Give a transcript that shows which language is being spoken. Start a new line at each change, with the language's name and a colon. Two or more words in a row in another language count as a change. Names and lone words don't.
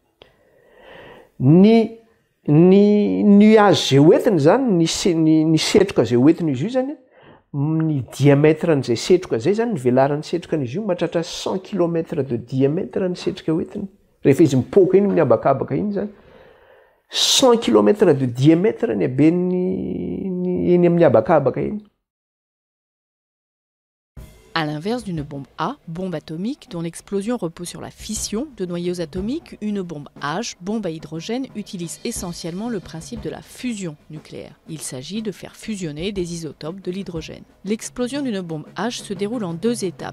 Malagasy: Ny nuage zay hoentiny zany ny setroka zay hoentiny izy io zany ny diamètre n'izay setroka zay zany ny velaran'ny setroka n'izy io mahatratra 100
French: km de diamètre
Malagasy: ny setroka hoentiny. Rehefa izy mipoaka iny miabakabaka iny zany 100
French: km de diamètre
Malagasy: ny habeny eny amin'ny abakabaka iny.
French: À l'inverse d'une bombe A, bombe atomique, dont l'explosion repose sur la fission de noyaux atomiques, une bombe H, bombe à hydrogène, utilise essentiellement le principe de la fusion nucléaire. Il s'agit de faire fusionner des isotopes de l'hydrogène. L'explosion d'une bombe H se déroule en 2 étapes.